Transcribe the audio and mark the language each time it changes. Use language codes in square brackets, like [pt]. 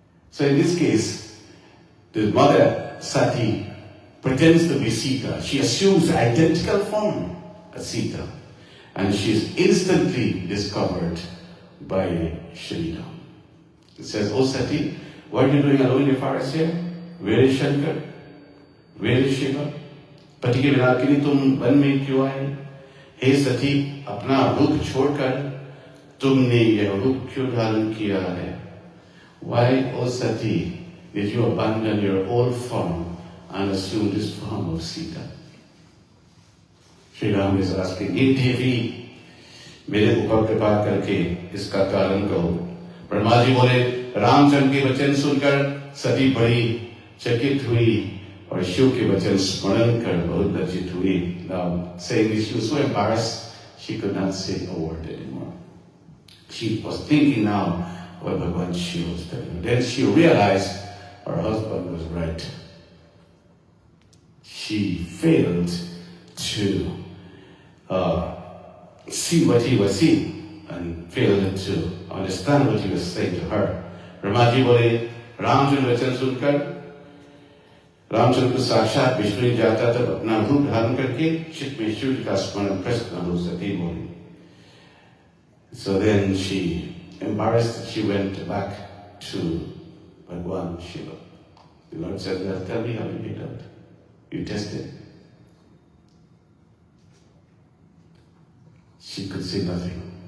[en] So in this case, the mother Sati pretends to be Sita. She assumes the identical form as Sita. And she is instantly discovered by Sri Ram. It says, oh Sati, what are you doing alone in the forest here? Where is Shankar? Where is Shiva? [hi] पति के बिना के लिए तुम one में क्यों आए? हे सती, अपना रूप छोड़कर तुमने यह रूप क्यों धारण किया है? [en] Why, O Sati, did you abandon your old form and assume this form of Sita? Sri Ram is asking, [hi] हे देवी, मेरे ऊपर कृपा करके इसका कारण कहो. ब्रह्मा जी बोले, रामचंद्र के वचन सुनकर सती बड़ी चकित हुई और शिव के वचन स्मरण कर बहुत लज्जित हुई. [en] Now, saying this, she was so embarrassed she could not say a word anymore. She was thinking now what Bhagavan Shiva was telling her. Then she realized her husband was right. She failed to see what he was seeing and failed to understand what he was saying to her. [hi] Brahmaji बोले, रामचंद्र वचन सुनकर रामचंद्र को साक्षात विष्णु जाता तब अपना रूप धारण करके चित्त में शिव का स्मरण प्रश्न हो सती बोली. [en] So then she, embarrassed, she went back to Bhagwan Shiva. The Lord said, well, tell me how you made out. You tested. She could see nothing.